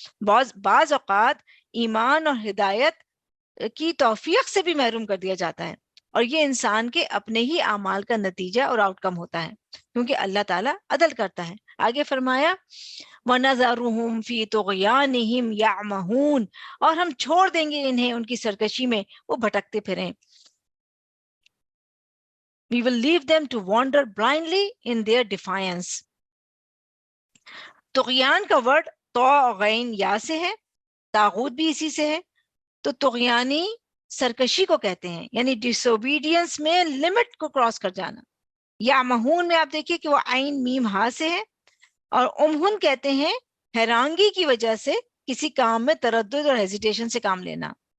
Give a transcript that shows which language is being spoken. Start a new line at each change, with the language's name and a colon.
Urdu: بعض اوقات ایمان اور ہدایت کی توفیق سے بھی محروم کر دیا جاتا ہے، اور یہ انسان کے اپنے ہی اعمال کا نتیجہ اور آؤٹ کم ہوتا ہے، کیونکہ اللہ تعالیٰ عدل کرتا ہے. آگے فرمایا
Arabic: وَنَذَرُهُمْ فِي طُغْيَانِهِمْ يَعْمَهُونَ،
Urdu: اور ہم چھوڑ دیں گے انہیں ان کی سرکشی میں وہ بھٹکتے پھریں.
English: We will leave them to wander blindly in their defiance.
Urdu: طغیان کا ورڈ طاغین یا سے ہے، طاغوت بھی اسی سے ہے. تو طغیانی سرکشی کو کہتے ہیں، یعنی ڈس اوبیڈینس میں لمٹ کو کراس کر جانا. یا مہون میں آپ دیکھیے کہ وہ عین میم ہا سے ہے، اور امہن کہتے ہیں حیرانگی کی وجہ سے کسی کام میں تردد اور ہیزیٹیشن سے کام لینا.